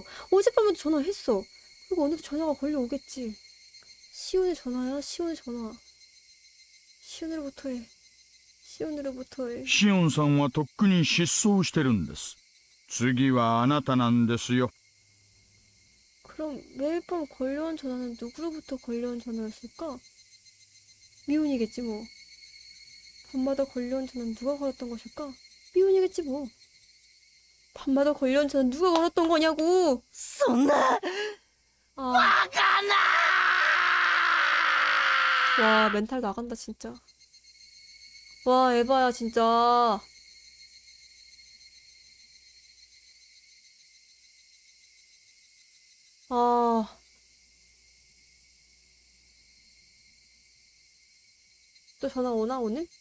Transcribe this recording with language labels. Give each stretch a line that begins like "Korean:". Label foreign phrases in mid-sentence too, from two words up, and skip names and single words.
Korean: 어젯밤에도 전화했어. 그리고 오늘도 전화가 걸려오겠지. 시온의 전화야, 시온의 전화. 시온으로부터 해.
Japanese: シオンさんはとっくに失踪してるんです。次はあなたなんですよ。
Korean: 그럼 매일 밤 걸려온 전화는 누구로부터 걸려온 전화였을까? 미운이겠지 뭐. 밤마다 걸려온 전화는 누가 걸었던 것일까? 미운이겠지 뭐. 밤마다 걸려온 전화는 누가 걸었던 거냐고.
Japanese: そんな 아, バカな。
Korean: 와 멘탈 나간다 진짜. 와 에바야 진짜. 아 또 전화 오나 오늘?